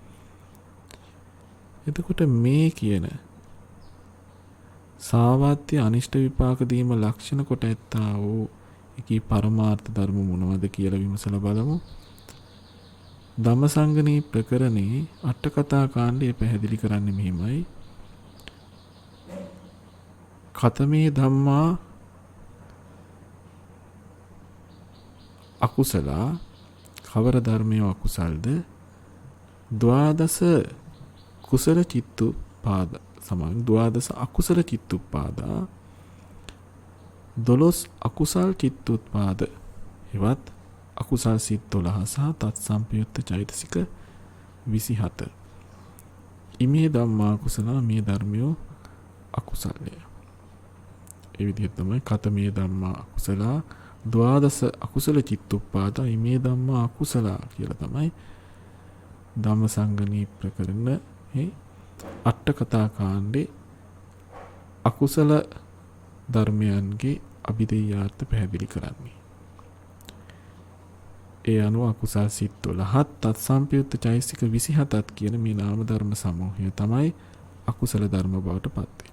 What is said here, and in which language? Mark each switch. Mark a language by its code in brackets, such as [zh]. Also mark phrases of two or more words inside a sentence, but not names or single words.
[si] එතකොට මේ කියන සාවද්‍ය අනිෂ්ට විපාක දීම ලක්ෂණ කොට ඇත්තා වූ එකී පරමාර්ථ ධර්ම මොනවද කියලා විමසලා බලමු. ධම්මසංගණී ප්‍රකරණේ අට කතා කාණ්ඩය පැහැදිලි කරන්නේ මෙහිමයි. [pi] කතමේ ධම්මා අකුසලා [si] කවර ධර්මය අකුසල්ද? [pi] ද්වාදස කුසල චිත්තුපාද සමාන ද්වාදස අකුසල චිත්තුපාදා [si] 12 අකුසල් චිත්තුත්පාද එවත් අකුසල් සිත් 12 සහ තත් සම්පයුක්ත චෛතසික 27. [pi] ඉමේ ධම්මා කුසලා [si] මේ ධර්මයෝ අකුසල්ය. ඒ විදිහට තමයි [pi] කතමේ ධම්මා අකුසලා ද්වාදස අකුසල චිත්තුප්පාදා ඉමේ ධම්මා අකුසලා [si] කියලා තමයි ධම්මසංගණී ප්‍රකරණ අට කතා කාණ්ඩේ අකුසල ධර්මයන්ගේ අභිධේයාර්ථ පැහැදිලි කරන්නේ. ඒ අනුව අකුසල් සිත් 12ත් තත් සම්පයුක්ත චෛතසික 27ත් කියන මේ නාම ධර්ම සමූහය තමයි අකුසල ධර්ම බවට පත් වෙන්නේ.